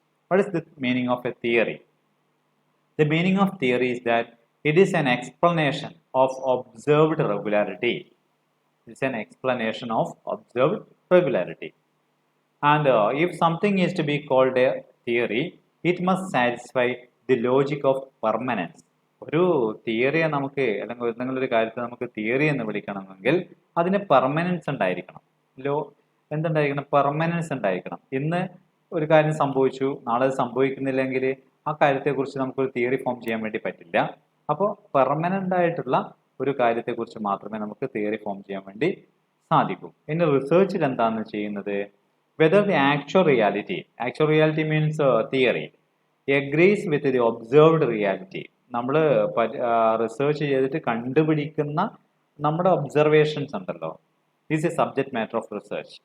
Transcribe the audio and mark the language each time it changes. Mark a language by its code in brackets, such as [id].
[en] What is the meaning of a theory? The meaning of theory is that it is an explanation of observed regularity. It is an explanation of observed regularity. And if something is to be called a theory, it must satisfy the logic of permanence. [ml] ഒരു തിയറിയെ നമുക്ക് അല്ലെങ്കിൽ എന്തെങ്കിലും ഒരു കാര്യത്തെ നമുക്ക് theory എന്ന് വിളിക്കണമെങ്കിൽ അതിന് permanence ഉണ്ടായിരിക്കണം. എന്തുണ്ടായിരിക്കണം? പെർമനൻസ് ഉണ്ടായിരിക്കണം. ഇന്ന് ഒരു കാര്യം സംഭവിച്ചു, നാളെ സംഭവിക്കുന്നില്ലെങ്കിൽ ആ കാര്യത്തെക്കുറിച്ച് നമുക്കൊരു തിയറി ഫോം ചെയ്യാൻ വേണ്ടി പറ്റില്ല. അപ്പോൾ പെർമനൻ്റ് ആയിട്ടുള്ള ഒരു കാര്യത്തെക്കുറിച്ച് മാത്രമേ നമുക്ക് തിയറി ഫോം ചെയ്യാൻ വേണ്ടി സാധിക്കൂ. ഇനി റിസർച്ചിൽ എന്താണ് ചെയ്യുന്നത്? [en] Whether the actual reality means theory, agrees with the observed reality. [ml] നമ്മൾ റിസർച്ച് ചെയ്തിട്ട് കണ്ടുപിടിക്കുന്ന നമ്മുടെ ഒബ്സർവേഷൻസ് ഉണ്ടല്ലോ, [en] Is a subject matter of research.